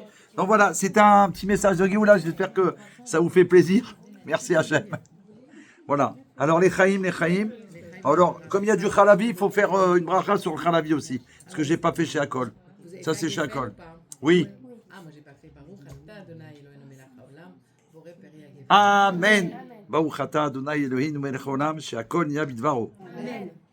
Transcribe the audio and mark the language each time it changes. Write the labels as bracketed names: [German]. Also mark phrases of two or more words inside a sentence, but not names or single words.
[French] Donc voilà, c'est un petit message de Géoula. J'espère que ça vous fait plaisir. Merci Hachem. Voilà. Alors les chaim. Alors, comme il y a du khalavi, il faut faire une bracha sur le khalavi aussi. Parce que je n'ai pas fait chez Akol. Ça, c'est chez Akol. Oui. Ah, moi, j'ai pas fait [Hebrew] ברוך אתה אדוני אלוהינו מלך העולם בורא פרי הגבים. Amen. ברוך אתה אדוני אלוהינו מלך העולם שהכל נהיה בדברו. Amen.